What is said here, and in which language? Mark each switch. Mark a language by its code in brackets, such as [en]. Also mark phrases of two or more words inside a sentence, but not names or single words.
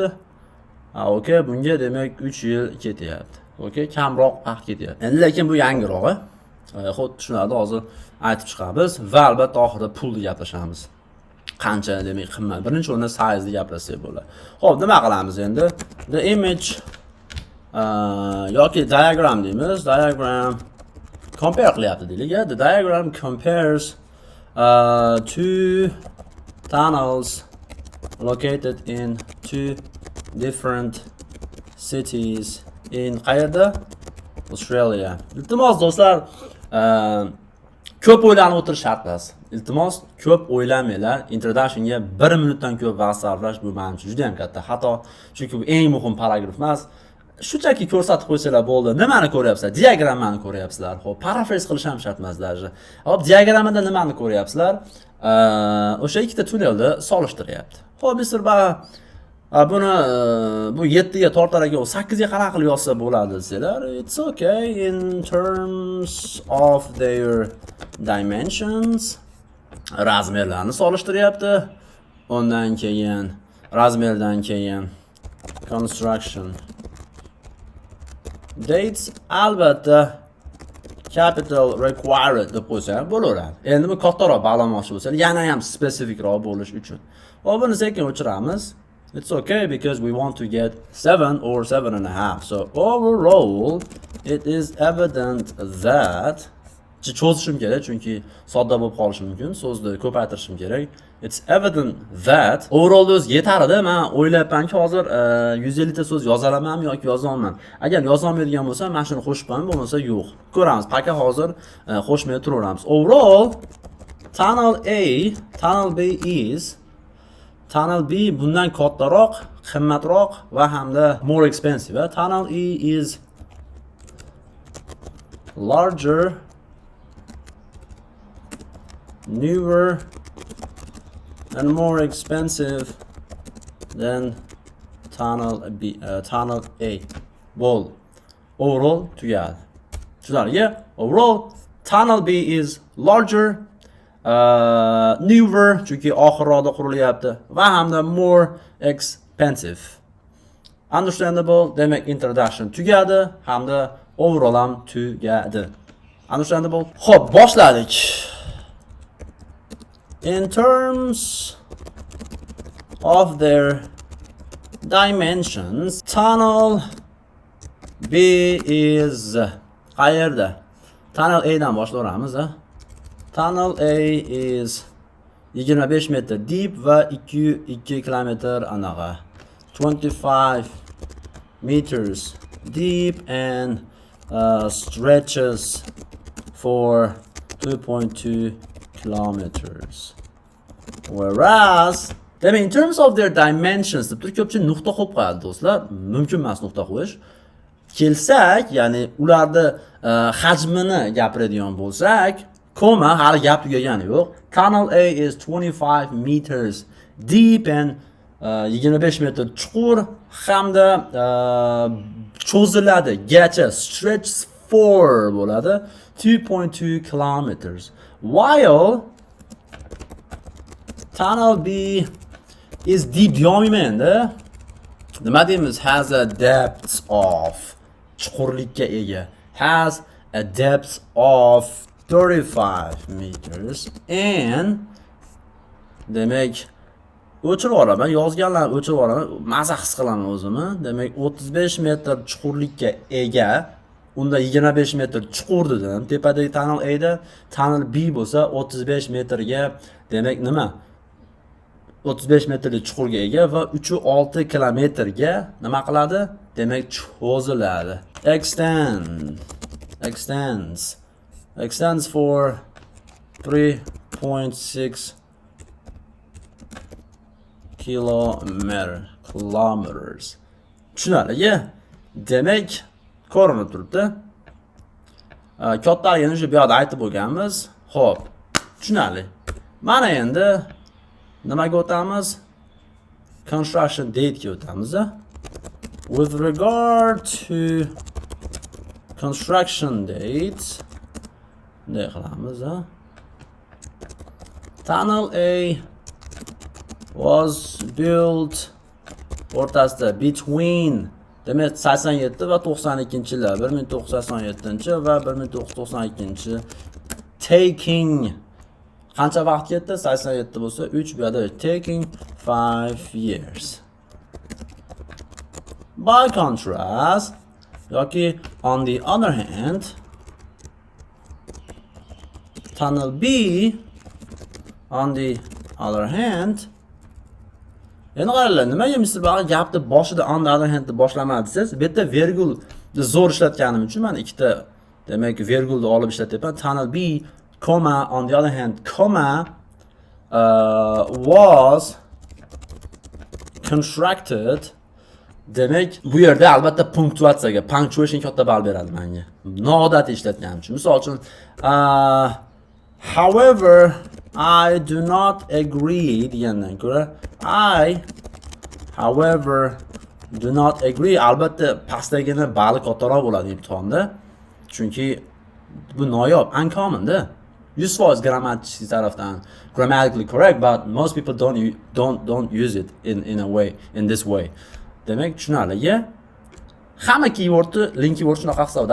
[uz] Okey, bunga demak 3 yil ketyapti. Okey, kamroq vaqt ketyapti. Endi lekin bu yangirog'i. Xo'p, tushunadi, hozir aytib chiqamiz va albatta oxirida pulni gaplashamiz. Qancha demak qimmat. Birinchi o'rinda size gapirsak bo'ladi. Xo'p, nima qilamiz endi? [en] The image [uz] yoki diagram deymiz. Diagram compare qilyapti deylik. [en] The diagram compares two tunnels located in two different cities in qayerda? Australia. [uz] Iltimos do'stlar, ko'p o'ylanib o'tirish shart emas. Iltimos, ko'p o'ylamanglar. Introductionga 1 minutdan ko'p vaqt sarflash bu men uchun juda ham katta xato. Chunki bu eng muhim paragraf emas. Shunchaki ko'rsatib qo'ysanglar bo'ldi. Nimani ko'ryapsizlar? Diagrammani ko'ryapsizlar. Xo'p, paraphrase qilish ham shart emas даже. Xo'p, diagrammada nimani ko'ryapsizlar? O'sha ikkita tunnelni solishtiryapti. Xo'p, Mr. Ba buni bu 7 ga tortar ekan, 8 ga qanaqa qilib yozsa bo'ladi desanglar, [en] it's okay in terms of their dimensions. [uz] Razmerlarni solishtiryapti. Undan keyin razmerdan keyin [en] construction dates [uz] albatta [en] capital required [uz] deb qo'ysa bo'laveradi. Endi bu kattaroq bog'lamoqchi bo'lsa, yana ham spesifikroq bo'lish uchun. Buni sekin o'chiramiz. [en] It's okay because we want to get 7 or 7.5. So overall, it is evident that [uz] cho'zishim kerak chunki sodda bo'lib qolishi mumkin. So'zni ko'paytirishim kerak. [en] It's evident that overall [uz] o'z yetarida. Men o'ylayapmanki hozir 150 ta so'z yozalamanmi yoki yozolmayman. Agar yozolmaydigan bo'lsa, men shuni qo'shib qo'yaman, bo'lmasa yo'q. Ko'ramiz. Paka hozir qo'shmay turaveramiz. [en] Overall, tunnel A, tunnel B is tunnel B [uz] bundan kattaroq, qimmatroq va hamda [en] more expensive. Tunnel E is larger, newer and more expensive than tunnel B, tunnel A. Well, overall [uz] tugadi. Tushunarli? [en] Overall, tunnel B is larger, newer [uz] chunki oxirroqda qurilyapti va hamda [en] more expensive. Understandable? [uz] Demak, introduction tugadi hamda overall ham tugadi. Understandable? Xo'p, boshladik. [en] In terms of their dimensions, tunnel B is qayerda? [uz] Tunnel A dan boshlayveramiz. [en] Tunnel A is 25 metr deep [uz] va 2 kilometr anaqa. [en] 25 meters deep and stretches for 2.2 kilometers. Whereas, in terms of their dimensions, [uz] deb turib ko'pchilik nuqta qo'yib qo'yadi do'stlar. Mumkin emas nuqta qo'yish. Kelsak, ya'ni ularni hajmini gapiradigan bo'lsak, koma hali gap tugagani yo'q. [en] Tunnel A is 25 meters deep and [uz] 25 metr chuqur hamda cho'ziladi gacha [en] stretch for bo'ladi 2.2 kilometers. While tunnel B is deep [uz] deyolmayman endi. Nima deymiz? [en] Has a depth of [uz] chuqurlikka ega. [en] Has a depth of 35 meters and [uz] demak o'chirib olaman, yozganlarni o'chirib olaman, maza his qilaman o'zimni. Demak 35 metr chuqurlikka ega, unda 25 metr chuqur dedim. Tepadagi tunnel A da, tunnel B bo'lsa 35 metrga, demak nima? 35 metrlik chuqurga ega va 3.6 kilometrga nima qiladi? Demak cho'ziladi. [en] Extends for 3.6 kilometers. [uz] Tushunarli? Demak, ko'rinib turibdi. Kattaligini shu bu yerda aytib bo'lganmiz. Xo'p, tushunarli. Mana endi nimaga o'tamiz? [en] Construction date [uz] ga o'tamiz. [en] With regard to construction date, [uz] bunday qilamiz, ha. [en] Tunnel A was built [uz] o'rtasida between demak 87 va 92-yillar, 1987 va 1992. Taking qancha vaqt ketdi? 87 bo'lsa 3 bu yerda [en] taking 5 years. By contrast, yoki on the other hand, tunnel B on the other hand, [uz] endi qaranglar, nimaga Mr. Bag'ir gapni boshida [en] on the other hand [uz] deb boshlamadim desiz, bu yerda virgul zo'r ishlatganim uchun men ikkita demak virgulni olib ishlatyapman. [en] Tunnel B, comma, on the other hand, comma, was constructed. [uz] Demak, bu yerda albatta punktuatsiyaga, punctuation katta ball beradi menga. Noodatiy ishlatganim uchun. Misol uchun, [en] however, I do not agree [uz] degandan ko'ra, [en] however, do not agree [uz] albatta pastdagina balli kattaroq bo'ladi imtihonda. Chunki bu noyob, uncommon da. [en] 100% [uz] grammatik tarafdan [en] grammatically correct, but most people don't use it in this way. [uz] Demak, tushunarli. Hamma keywordni [en] link keyword [uz] shunaqa hisobda.